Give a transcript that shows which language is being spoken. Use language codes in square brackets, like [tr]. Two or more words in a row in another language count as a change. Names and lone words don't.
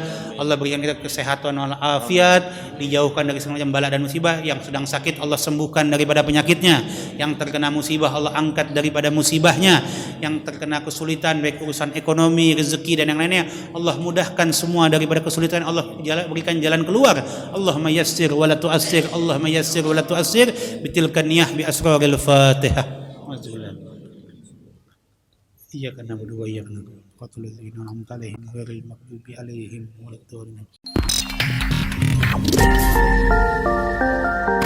[id] Allah berikan kita kesehatan wal afiat, dijauhkan dari segala macam bala dan musibah. Yang sedang sakit Allah sembuhkan daripada penyakitnya. Yang terkena musibah Allah angkat daripada musibahnya. Yang terkena kesulitan baik urusan ekonomi, rezeki dan yang lainnya, Allah mudahkan semua daripada kesulitan. Allah berikan jalan keluar. [ar] اللهم يسر ولا تعسر اللهم يسر ولا تعسر بتلك النية بأسرار الفاتحة. إياك نعبد وإياك نستعين. قل الذين أنعمت عليهم غير المغضوب عليهم ولا الضالين.